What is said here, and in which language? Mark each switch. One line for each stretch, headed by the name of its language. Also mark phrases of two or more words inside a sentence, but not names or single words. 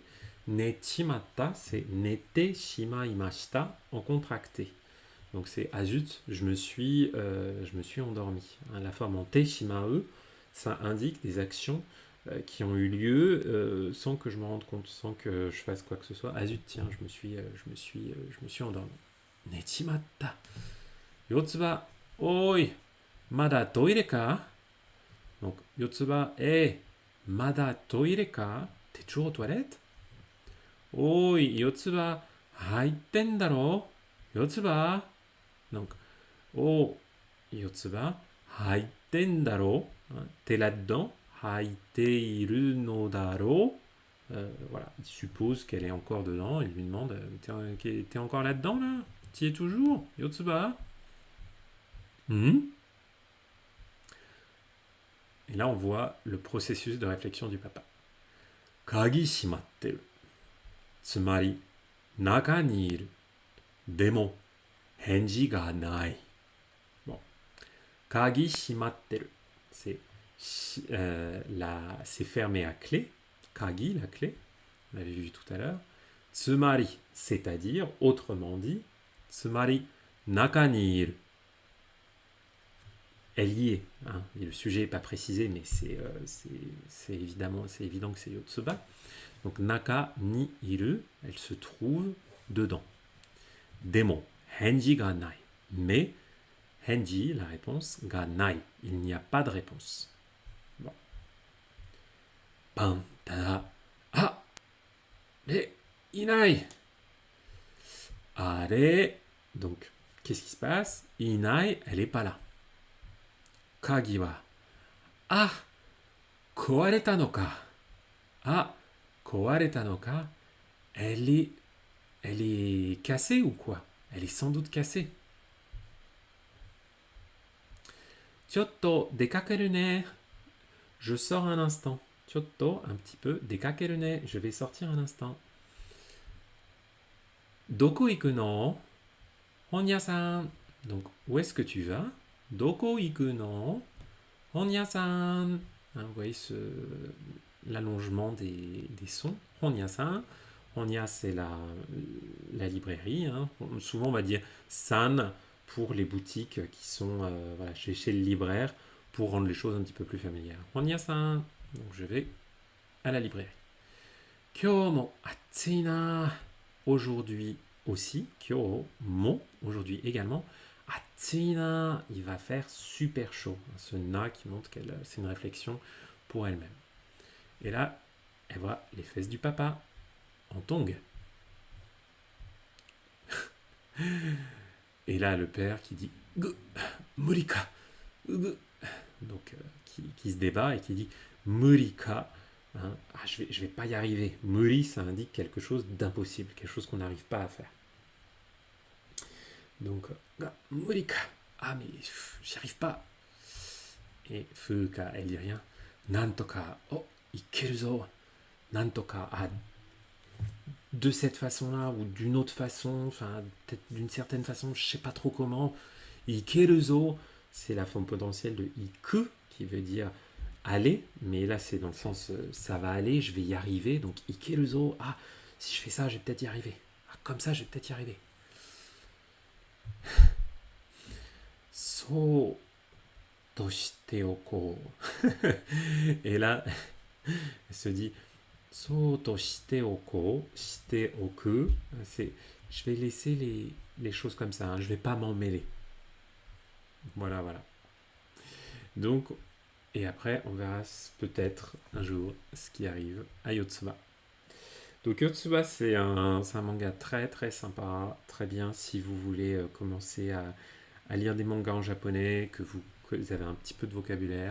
French: Nechimatta, c'est
Japanese: 寝てしまいました
French: en contracté. Donc c'est ah zut, je me suis endormi. Hein, la forme en
Japanese: てしまえ,
French: ça indique des actions qui ont eu lieu sans que je me rende compte, sans que je fasse quoi que ce soit. Ah zut, tiens, je me suis endormi.
Japanese: Nechimatta. Yotsuba、おい、まだトイレか?
French: Donc Yotsuba,
Japanese: まだトイレか?
French: T'es toujours aux toilettes?
Japanese: Oi, Yotsuba, haitten daro?
French: Yotsuba. Donc, oh, Yotsuba,
Japanese: 入ってんだろ,
French: hein, t'es là-dedans,
Japanese: 入っているのだろ.
French: Voilà, il suppose qu'elle est encore dedans, il lui demande, t'es encore là-dedans là? T'y es toujours, Yotsuba? Hmm. Et là, on voit le processus de réflexion du papa.
Japanese: 鍵閉まってる。つまり、中にいる. でも、返事がない. Bon. 鍵閉まってる.
French: C'est fermé à clé. Kagi, la clé. On l'avait vu tout à l'heure. Tsumari, c'est-à-dire, autrement dit.
Japanese: つまり、中にいる.
French: Elle y est. Hein. Et le sujet n'est pas précisé, mais c'est évident que c'est Yotsuba. Donc,
Japanese: 中にいる,
French: elle se trouve dedans.
Japanese: でも、返事がない.
French: Mais, henji, la réponse,
Japanese: がない.
French: Il n'y a pas de réponse. Bon. Pan, tada. Ah!
Japanese: Mais, いない!あれ.
French: Donc, qu'est-ce qui se passe? Inai, elle n'est pas là.
Japanese: 鍵は. あ!壊れたのか. あ!壊れたのか.
French: Elle est cassée ou quoi? Elle est sans doute cassée.
Japanese: ちょっと出かけるね.
French: Je sors un instant. Chotto, un petit peu.
Japanese: 出かけるね.
French: Je vais sortir un instant.
Japanese: どこ行くの?本屋さん.
French: Donc, où est-ce que tu vas?
Japanese: どこ行くの? Honya-san.
French: Hein, vous voyez l'allongement des sons.
Japanese: Honya-san.
French: Honya, c'est la librairie. Hein. Souvent, on va dire san pour les boutiques qui sont voilà, chez le libraire pour rendre les choses un petit peu plus familières. Honya-san. Donc, je vais à la librairie.
Japanese: 今日も暑いな.
French: Aujourd'hui aussi.
Japanese: 今日も.
French: Aujourd'hui également.
Japanese: 暑いな.
French: Il va faire super chaud. Ce na qui montre qu'elle c'est une réflexion pour elle-même. Et là, elle voit les fesses du papa en tongs. Et là, le père qui dit Murika. Donc, qui se débat et qui dit Murika. Hein, je vais pas y arriver. Muri, ça indique quelque chose d'impossible, quelque chose qu'on n'arrive pas à faire. Donc, Murika. Ah, mais j'y arrive pas. Et Fuka, elle dit rien.
Japanese: Nantoka. Oh、行けるぞ。なんとか.
French: Ah, de cette façon-là ou d'une autre façon, enfin, peut-être d'une certaine façon, je sais pas trop comment.
Japanese: 行けるぞ,
French: c'est la forme potentielle de iku, qui veut dire aller, mais là c'est dans le sens ça va aller, je vais y arriver, donc
Japanese: 行けるぞ,
French: ah, si je fais ça, je vais peut-être y arriver. Ah, comme ça, je vais peut-être y arriver.
Japanese: そっとしておこう.
French: Et là, elle se dit
Japanese: そっとしておこう, しておく,
French: c'est je vais laisser les choses comme ça, hein, je vais pas m'en mêler. Voilà. Donc, et après, on verra peut-être un jour ce qui arrive à Yotsuba. Donc Yotsuba, c'est un manga très très sympa, très bien si vous voulez commencer à lire des mangas en japonais, que vous avez un petit peu de vocabulaire.